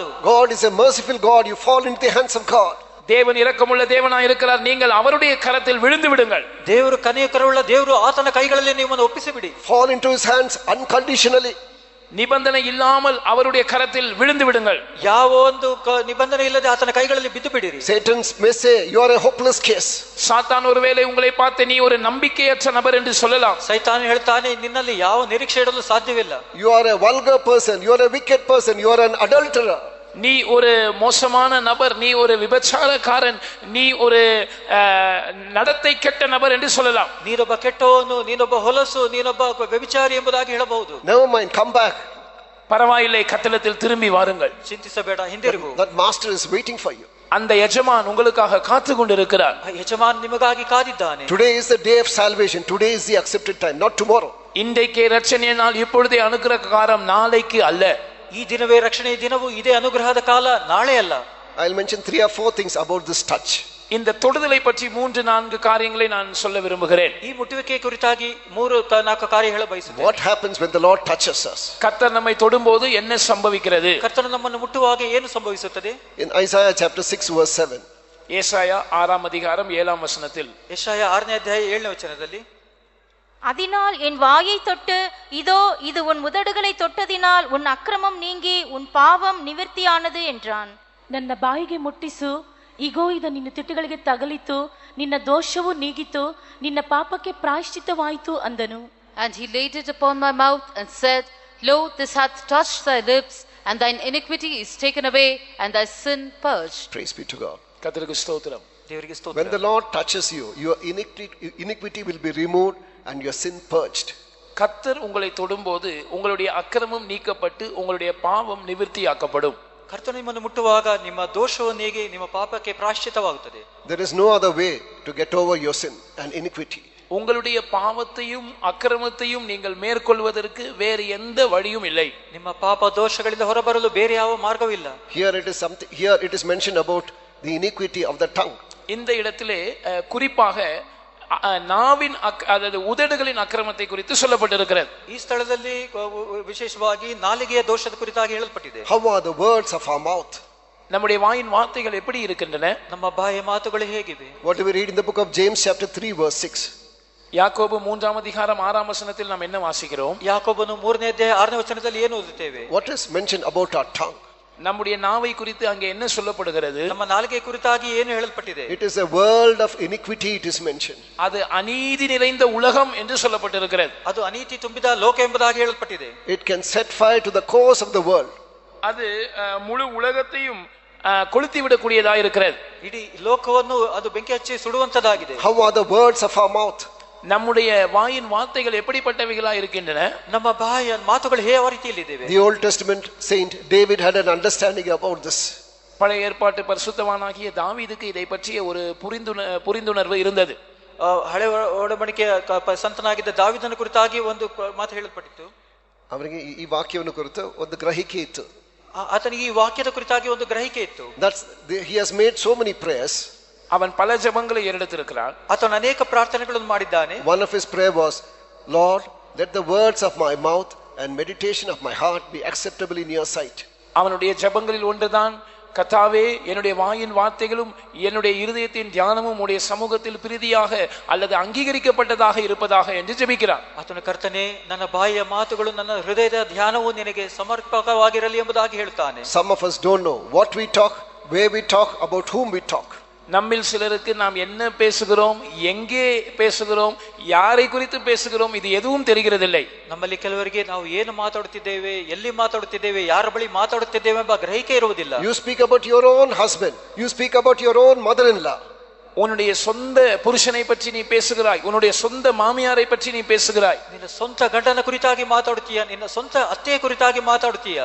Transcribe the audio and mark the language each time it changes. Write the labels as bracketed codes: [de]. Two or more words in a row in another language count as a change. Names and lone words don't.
[en] God is a merciful God. You fall into the hands of God. [ta] தேவன் இரக்கமுள்ள தேவனாய் இருக்கிறார். நீங்கள் அவருடைய கரத்தில் விழுந்து விடுங்கள். [kn] ದೇವರು ಕನಿಕರವುಳ್ಳ ದೇವರು, ಆತನ ಕೈಗಳಲ್ಲಿ ನಿಮ್ಮನ್ನು ಒಪ್ಪಿಸಿ ಬಿಡಿ. [en] Fall into his hands unconditionally. [ta] நிபந்தனை இல்லாமல் அவருடைய கரத்தில் விழுந்து விடுங்கள். [kn] ಯಾವ ಒಂದು ನಿಬಂಧನೆ ಇಲ್ಲದೆ ಆತನ ಕೈಗಳಲ್ಲಿ ಬಿದ್ದು ಬಿಡಿರಿ. [en] Satan may say you are a hopeless case. [ta] சாத்தான் ஒருவேளை உங்களை பார்த்து நீ ஒரு நம்பிக்கையற்ற நபர் என்று சொல்லலாம். [kn] ಸೈತಾನ ಹೇಳ್ತಾನೆ ನಿನ್ನಲ್ಲಿ ಯಾವ ನಿರೀಕ್ಷೆ ಇಡಲು ಸಾಧ್ಯವಿಲ್ಲ. [en] You are a vulgar person, you are a wicked person, you are an adulterer. [ta] நீ ஒரு மோசமான நபர், நீ ஒரு விபச்சாரக்காரன், நீ ஒரு நடத்தை கெட்ட நபர் என்று சொல்லலாம். [kn] ನೀನೊಬ್ಬ ಕೆಟ್ಟವನು, ನೀನೊಬ್ಬ ಹೊಲಸು, ನೀನೊಬ್ಬ ವ್ಯಭಿಚಾರಿ ಎಂಬುದಾಗಿ ಹೇಳಬಹುದು. [en] Never mind, come back. [ta] பரவாயில்லை, கத்தலத்தில் திரும்பி வாருங்கள். [kn] ಚಿಂತಿಸಬೇಡ, ಹಿಂದಿರುಗು. [en] That master is waiting for you. [ta] அந்த எஜமான் உங்களுக்காக காத்து கொண்டிருக்கிறார். [kn] ಯಜಮಾನ್ ನಿಮಗಾಗಿ ಕಾದಿದ್ದಾನೆ. [en] Today is the day of salvation. Today is the accepted time, not tomorrow. [ta] இன்றைக்கே ரட்சணிய நாள், இப்பொழுதே அனுக்கிரக காலம், நாளைக்கு அல்ல. [kn] ಈ ದಿನವೇ ರಕ್ಷಣೆಯ ದಿನವು, ಇದೇ ಅನುಗ್ರಹದ ಕಾಲ, ನಾಳೆ ಅಲ್ಲ. [en] I'll mention 3 or 4 things about this touch. [ta] இந்த தொடுதலை பற்றி 3-4 காரியங்களை நான் சொல்ல விரும்புகிறேன். [kn] ಈ ಮುಟ್ಟುವಿಕೆ ಕುರಿತಾಗಿ 3-4 ಕಾರ್ಯ ಹೇಳ ಬಯಸುತ್ತೇನೆ. [en] What happens when the Lord touches us? [ta] கர்த்தர் நம்மை தொடும்போது என்ன சம்பவிக்கிறது? [kn] ಕರ್ತನು ನಮ್ಮನ್ನು ಮುಟ್ಟುವಾಗ ಏನು ಸಂಭವಿಸುತ್ತದೆ? [en] In Isaiah chapter 6 verse 7. [ta] ஏசாயா 6ஆம் அதிகாரம் 7ஆம் வசனத்தில், [kn] ಯೆಶಾಯ 6ನೇ ಅಧ್ಯಾಯ 7ನೇ ವಚನದಲ್ಲಿ, [ta] அதனால் என் வாயை தொட்டு, இதோ இது உன் உதடுகளை தொட்டதினால் உன் அக்கிரமம் நீங்கி உன் பாவம் நிவர்த்தியானது என்றான். [kn] ನನ್ನ ಬಾಯಿಗೆ ಮುಟ್ಟಿಸು, ಇಗೋ ಇದು ನಿನ್ನ ತುಟಿಗಳಿಗೆ ತಗಲಿತು, ನಿನ್ನ ದೋಷವು ನೀಗಿತು, ನಿನ್ನ ಪಾಪಕ್ಕೆ ಪ್ರಾಯಶ್ಚಿತ್ತವಾಯಿತು ಅಂದನು. [en] And he laid it upon my mouth and said, Lo, this hath touched thy lips, and thine iniquity is taken away, and thy sin purged. Praise be to God. [ta] கர்த்தருக்கு ஸ்தோத்திரம். [kn] ದೇವರಿಗೆ ಸ್ತೋತ್ರ. [en] When the Lord touches you, your iniquity will be removed and your sin purged. [ta] கர்த்தர் உங்களை தொடும்போது உங்களுடைய அக்கிரமம் நீக்கப்பட்டு உங்களுடைய பாவம் நிவர்த்தியாக்கப்படும். [kn] ಕರ್ತನು ನಿಮ್ಮನ್ನು ಮುಟ್ಟುವಾಗ ನಿಮ್ಮ ದೋಷವು ನೀಗಿ ನಿಮ್ಮ ಪಾಪಕ್ಕೆ ಪ್ರಾಯಶ್ಚಿತ್ತವಾಗುತ್ತದೆ. [en] There is no other way to get over your sin and iniquity. [ta] உங்களுடைய பாவத்தையும் அக்கிரமத்தையும் நீங்கள் மேற்கொள்வதற்கு வேறு எந்த வழியும் இல்லை. [kn] ನಿಮ್ಮ ಪಾಪ ದೋಷಗಳಿಂದ ಹೊರಬರಲು ಬೇರೆ ಯಾವ ಮಾರ್ಗವಿಲ್ಲ. [en] Here it is mentioned about the iniquity of the tongue. [ta] இந்த இடத்திலே குறிப்பாக நாவின் அதாவது உதடுகளின் அக்கிரமத்தை குறித்து சொல்லப்பட்டிருக்கிறது. [kn] ಈ ಸ್ಥಳದಲ್ಲಿ ವಿಶೇಷವಾಗಿ ನಾಲಿಗೆಯ ದೋಷದ ಕುರಿತಾಗಿ ಹೇಳಲ್ಪಟ್ಟಿದೆ. [en] How are the words of our mouth? [ta] நம்முடைய வாயின் வார்த்தைகள் எப்படி இருக்கின்றன? [kn] ನಮ್ಮ ಬಾಯಿಯ ಮಾತುಗಳು ಹೇಗಿವೆ? [en] What do we read in the book of James chapter 3 verse 6? [ta] யாக்கோபு 3ஆம் அதிகாரம் 6ஆம் வசனத்தில் நாம் என்ன வாசிக்கிறோம்? [kn] ಯಾಕೋಬನು 3ನೇ ಅಧ್ಯಾಯ 6ನೇ ವಚನದಲ್ಲಿ ಏನು ಓದುತ್ತೇವೆ? [en] What is mentioned about our tongue? [ta] நம்முடைய நாவை குறித்து அங்கே என்ன சொல்லப்படுகிறது? [kn] ನಮ್ಮ ನಾಲಿಗೆ ಕುರಿತಾಗಿ ಏನು ಹೇಳಲ್ಪಟ್ಟಿದೆ? [en] It is a world of iniquity, it is mentioned. [ta] அது அநீதி நிறைந்த உலகம் என்று சொல்லப்பட்டிருக்கிறது. [kn] ಅದು ಅನೀತಿ ತುಂಬಿದ ಲೋಕ ಎಂಬುದಾಗಿ ಹೇಳಲ್ಪಟ್ಟಿದೆ. [en] It can set fire to the cause of the world. [ta] அது முழு உலகத்தையும் கொளுத்தி விடக்கூடியதாக இருக்கிறது. [kn] ಇಡೀ ಲೋಕವನ್ನು ಅದು ಬೆಂಕಿ ಹಚ್ಚಿ ಸುಡುವಂತದಾಗಿದೆ. [en] How are the words of our mouth? [ta] நம்முடைய வாயின் வார்த்தைகள் எப்படிப்பட்டவைகளா இருக்கின்றன? [kn] ನಮ್ಮ ಬಾಯಿಯ ಮಾತುಗಳು ಯಾವ ರೀತಿಯಲ್ಲಿ ಇವೆ? [en] The Old Testament saint David had an understanding about this. [ta] பழைய ஏற்பாட்டு பரிசுத்தவானாகிய தாவீதுக்கு இதை பற்றிய ஒரு புரிந்துணர்வு இருந்தது. [kn] ಹಳೆ ಒಡಂಬಡಿಕೆಯ ಸಂತನಾಗಿದ್ದ ದಾವೀದನ ಕುರಿತಾಗಿ ಒಂದು ಮಾತು ಹೇಳಲ್ಪಟ್ಟಿತ್ತು. ಅವನಿಗೆ ಈ ವಾಕ್ಯವನ್ನು ಕುರಿತು ಒಂದು ಗ್ರಹಿಕೆ ಇತ್ತು. ಆತನಿಗೆ ಈ ವಾಕ್ಯದ ಕುರಿತಾಗಿ ಒಂದು ಗ್ರಹಿಕೆ ಇತ್ತು. [en] He has made so many prayers. [ta] அவன் பல ஜெபங்களை எடுத்திருக்கிறான். [kn] ಆತನು ಅನೇಕ ಪ್ರಾರ್ಥನೆಗಳನ್ನು ಮಾಡಿದ್ದಾನೆ. [en] One of his prayer was, Lord, let the words of my mouth and meditation of my heart be acceptable in your sight. [ta] அவனுடைய ஜெபங்களில் ஒன்றுதான், கர்த்தாவே என்னுடைய வாயின் வார்த்தைகளும் என்னுடைய இருதயத்தின் தியானமும் உடைய சமூகத்தில் பிரீதியாக அல்லது அங்கீகரிக்கப்பட்டதாக இருப்பதாக என்று ஜெபிக்கிறான். [kn] ಆತನು ಕರ್ತನೇ, ನನ್ನ ಬಾಯಿಯ ಮಾತುಗಳು ನನ್ನ ಹೃದಯದ ಧ್ಯಾನವು ನಿನಗೆ ಸಮರ್ಪಕವಾಗಿರಲಿ ಎಂಬುದಾಗಿ ಹೇಳುತ್ತಾನೆ. [en] Some of us don't know what we talk, where we talk, about whom we talk. [ta] நம்மில் சிலருக்கு நாம் என்ன பேசுகிறோம், எங்கே பேசுகிறோம், யாரை குறித்து பேசுகிறோம், இது எதுவும் தெரிகிறதில்லை. [kn] ನಮ್ಮಲ್ಲಿ ಕೆಲವರಿಗೆ ನಾವು ಏನು ಮಾತಾಡುತ್ತಿದ್ದೇವೆ, ಎಲ್ಲಿ ಮಾತಾಡುತ್ತಿದ್ದೇವೆ, ಯಾರ ಬಳಿ ಮಾತಾಡುತ್ತಿದ್ದೇವೆ ಎಂಬ ಗ್ರಹಿಕೆ ಇರುವುದಿಲ್ಲ. [en] You speak about your own husband, you speak about your own mother-in-law. [ta] உன்னுடைய சொந்த புருஷனை பற்றி நீ பேசுகிறாய், உன்னுடைய சொந்த மாமியாரை பற்றி நீ பேசுகிறாய். [kn] ನಿನ್ನ ಸ್ವಂತ ಗಂಡನ ಕುರಿತಾಗಿ ಮಾತಾಡುತ್ತೀಯ, ನಿನ್ನ ಸ್ವಂತ ಅತ್ತೆಯ ಕುರಿತಾಗಿ ಮಾತಾಡುತ್ತೀಯ.